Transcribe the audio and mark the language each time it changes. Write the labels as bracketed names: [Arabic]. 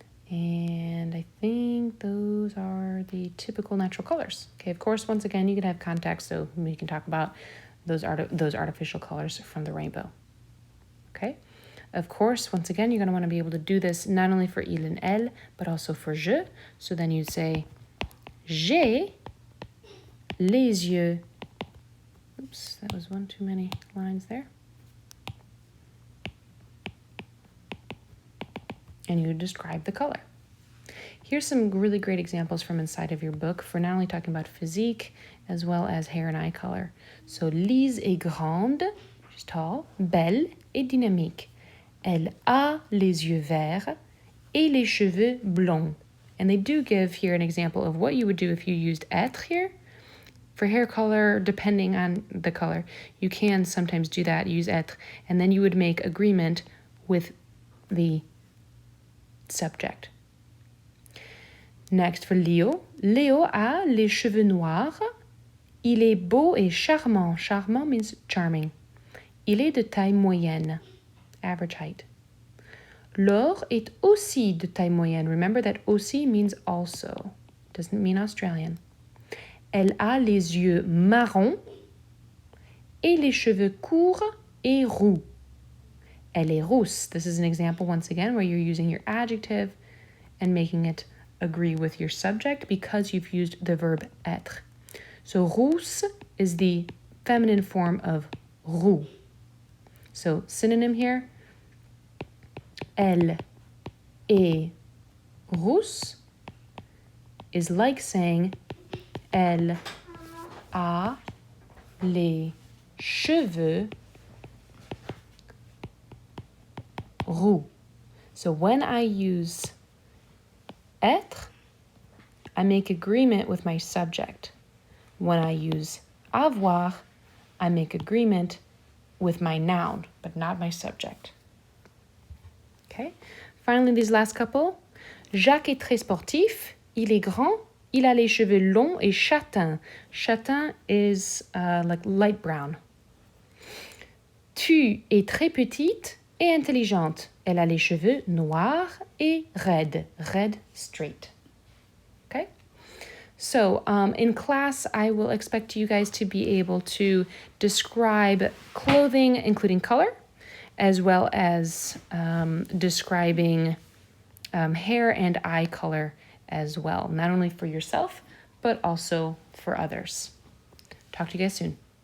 [English] And I think those are the typical natural colors. Okay, of course, once again, you can have context, so we can talk about those artificial colors from the rainbow. Okay, of course, once again, you're going to want to be able to do this not only for il and elle, but also for je. So then you'd say, [French] j'ai les yeux. [English] Oops, that was one too many lines there. and you describe the color. Here's some really great examples from inside of your book for not only talking about physique as well as hair and eye color. [French] So Lise est grande, [English] she's tall, [French] belle et dynamique. Elle a les yeux verts et les cheveux blonds. [English] And they do give here an example of what you would do if you used être here. For hair color, depending on the color, you can sometimes do that, use être, and then you would make agreement with the subject. Next for Léo. [French] Léo a les cheveux noirs. Il est beau et charmant. [English] Charmant means charming. [French] Il est de taille moyenne, [English] average height. [French] Laure est aussi de taille moyenne. [English] Remember that aussi means also. Doesn't mean Australian. [French] Elle a les yeux marrons et les cheveux courts et roux. Elle est rousse. [English] This is an example once again where you're using your adjective and making it agree with your subject because you've used the verb être. So rousse is the feminine form of roux. So synonym here, [French] elle est rousse [English] is like saying [French] elle a les cheveux roux. [English] So when I use être, I make agreement with my subject. When I use avoir, I make agreement with my noun, but not my subject. Okay. Finally, these last couple. [French] Jacques est très sportif. Il est grand. Il a les cheveux longs et châtains. [English] Châtain is like light brown. [French] Tu es très petite et intelligente. Elle a les cheveux noirs et raides. [English] Red, straight. Okay? So in class, I will expect you guys to be able to describe clothing, including color, as well as describing hair and eye color as well, not only for yourself, but also for others. Talk to you guys soon.